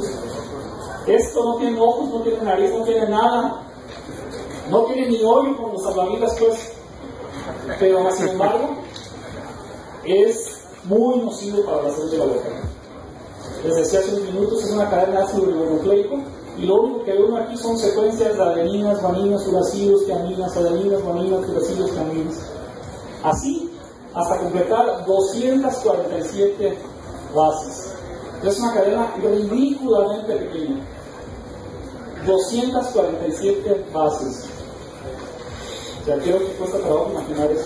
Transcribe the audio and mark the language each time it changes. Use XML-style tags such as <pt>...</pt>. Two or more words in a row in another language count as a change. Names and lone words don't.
<es>Esto no tiene ojos, no tiene nariz, no tiene nada. No tiene ni hoyo como los salvavidas, pues. Pero, sin embargo, es muy nocivo para la salud de la boca. Les decía hace unos minutos, es una cadena de ácido ribonucleico. Y lo único que veo aquí son secuencias de adeninas, guaninas, uracidos, tiaminas, adeninas, guaninas, uracidos, tiaminas. Así, hasta completar 247 bases. Es una cadena ridículamente pequeña. 247 bases. Ya creo que cuesta trabajo imaginar eso.</es>